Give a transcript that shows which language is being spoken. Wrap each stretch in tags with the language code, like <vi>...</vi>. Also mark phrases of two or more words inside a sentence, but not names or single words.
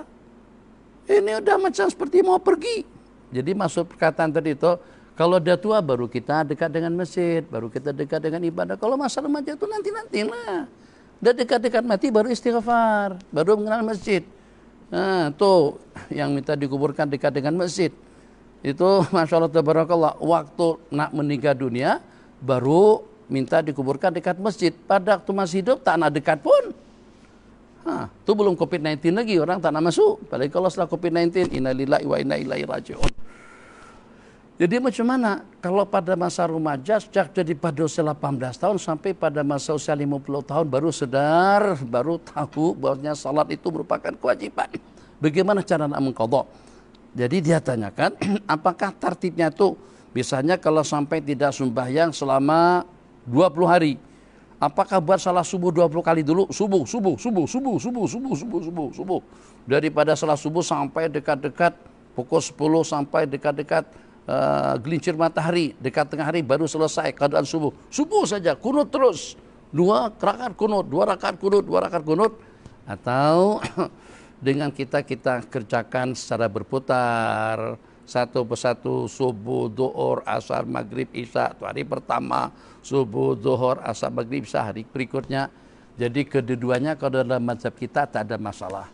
<ms>Ini udah macam seperti mau pergi. Jadi maksud perkataan tadi itu, kalau dia tua baru kita dekat dengan masjid, baru kita dekat dengan ibadah. Kalau masa remaja itu nanti-nantilah. Udah dekat-dekat mati baru istighfar, baru mengenal masjid. Nah, tuh yang minta dikuburkan dekat dengan masjid. Itu</ms> <ar>ما شاء الله تبارك الله,</ar> <ms>waktu nak meninggal dunia baru minta dikuburkan dekat masjid. Pada waktu masih hidup tak nak dekat pun. Nah, itu belum COVID-19 lagi, orang tak nak masuk. Apalagi kalau setelah COVID-19,</ms> <ar>إنا لله وإنا إليه راجعون.</ar> <ms>Jadi macam mana kalau pada masa remaja sejak jadi pada usia 18 tahun sampai pada masa usia 50 tahun baru sadar, baru tahu bahwasanya salat itu merupakan kewajiban. Bagaimana cara nak mengqadha? Jadi dia tanyakan apakah tartibnya itu misalnya kalau sampai tidak sembahyang selama 20 hari. Apakah buat salat subuh 20 kali dulu? Subuh. Daripada salat subuh sampai dekat-dekat pukul 10 sampai dekat-dekat gelincir matahari, dekat tengah hari baru selesai keadaan subuh. Subuh saja, kunut terus. 2 rakaat kunut, 2 rakaat kunut, 2 rakaat kunut. Atau dengan kita kerjakan secara berputar, satu persatu, subuh, zuhur, asar, maghrib, isya. Itu hari pertama, subuh, zuhur, asar, maghrib, isya. Hari berikutnya. Jadi kedua-duanya kalau dalam mazhab kita tak ada masalah.</ms>